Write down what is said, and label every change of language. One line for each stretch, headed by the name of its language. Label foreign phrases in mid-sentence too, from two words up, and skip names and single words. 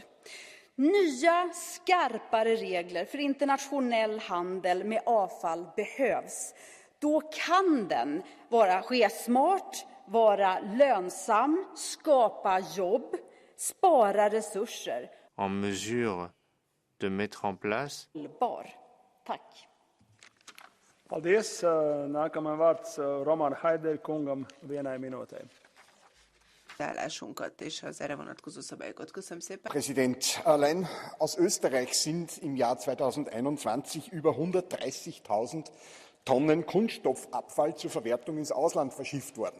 Swedish: Nya, skarpare regler för internationell handel med avfall behövs. Då kan den ske smart, vara lönsam, skapa jobb, spara resurser.
French: En mesure de mettre en place.
Swedish: Tack.
Latvian: Paldies. Nākamais vārds Roman Haider kungam 1 minūtē.
Hungarian: Állásunkat és az erre vonatkozó szabályokat. Köszönöm szépen.
German: Präsident, allein aus Österreich sind im Jahr 2021 über 130.000 Tonnen Kunststoffabfall zur Verwertung ins Ausland verschifft worden.